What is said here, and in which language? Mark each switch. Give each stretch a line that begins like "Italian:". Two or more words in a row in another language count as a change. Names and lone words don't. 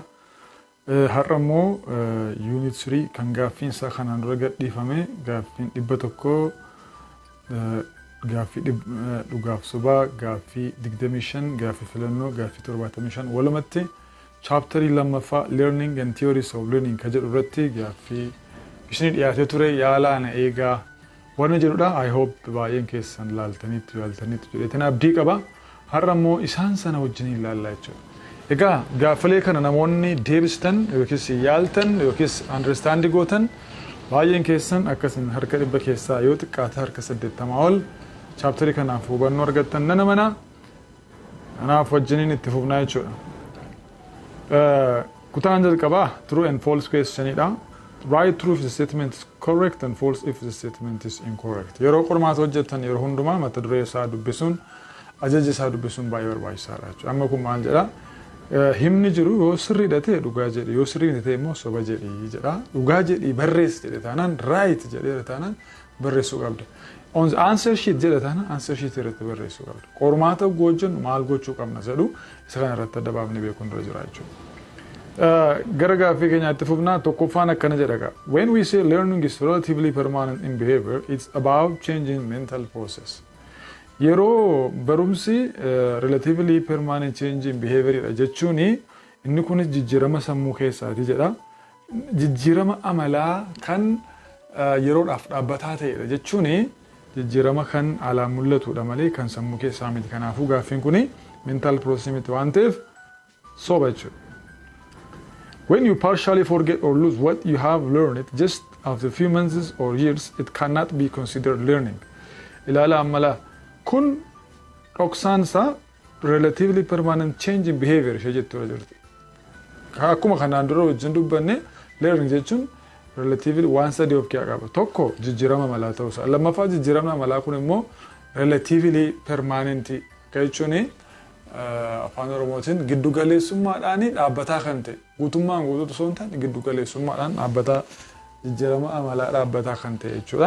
Oromo: Har'a immoo unit 3 kan gaaffiin isaa kanaan dura gadhiifame gaaffiin 100 gaaffii dhugaaf sobaa gaaffii 25 gaaffii filannoo gaaffii 75 walumatti chaaptarii lammaffaa
English: learning and theories of learning
Oromo: ka jedhu irratti gaaffii isin dhiyaatee ture yaalaana eegaa wanna jedhudha.
English: I hope
Oromo: baay'een keessan laaltaniitu jedheetan abdii qaba. Har'a immoo isaan sana wajjin ilaallaa jechuudha. Egaa gaaffilee kana namoonni deebistan yookiis yaaltan yookiis understand gootan baay'een keessan akkasin harka 100 keessaa yoo xiqqaate harka 80 ol chaaptarii kanaaf hubannoo argattan nana mana anaaf wajjiniin itti fufnaa jechuudha. Kutaan jalqabaa
English: true and false
Oromo: questionidha.
English: Write true if the statement is correct and false if the statement is incorrect.
Oromo: Yeroo qormaata hojjettan yeroo hundumaa mata duree isaa dubbisuun ajaja isaa dubbisuun baay'ee barbaachisaadha jechuudha. Amma kun maal jedha? Himni jiru yoo sirriidha ta'e dhugaa jedhi yoo sirriidha ta'e immoo soba jedhi jedha. Dhugaa jedhi barreessi jedhe taanaan right jedhe taanaan barreessuu qabda.
English: On the answer sheet
Oromo: jedhe taanaan
English: answer sheet
Oromo: irratti barreessuu qabda. Qormaata hojjennu maal gochuu qabna jedhu isa kana irratti adda baafnee beekuun dura jira jechuudha. Gara gaaffii keenyaatti fufnaa tokkoffaan akkana jedha.
English: When we say learning is relatively permanent in behavior, it's about changing mental process.
Oromo: Yeroo barumsi
English: relatively permanent change in behavior
Oromo: jechuun inni kun jijjiirama sammuu keessaati jedha. Jijjiirama amalaa kan yeroodhaaf dhaabbataa ta'edha jechuun jijjiirama kan alaan mul'atudha malee kan sammuu keessaa miti. Kanaafuu gaaffiin kun
English: mental process
Oromo: miti waan ta'eef soba jechuudha.
English: When you partially forget or lose what you have learned just after a few months or years, it cannot be considered learning.
Oromo: Ilaala ammalaa kun dhoksaan isaa
English: relatively permanent change in behavior
Oromo: ishee jettudha jirti. Akkuma kanaan dura wajjin dubbanne learning jechuun relatively waan sadii of keessaa qaba. Tokko jijjiirama malaa ta'uusaa. Lammaffaa jijjiirama malaa kun immoo
English: relatively permanent
Oromo: jechuun afaan oromootiin giddu galeessummaadhaan dhaabbataa kan ta'e guutummaan guutuutu osoo hin taane giddu galeessummaadhaan dhaabbataa jijjiirama amalaa dhaabbataa kan ta'e jechuudha.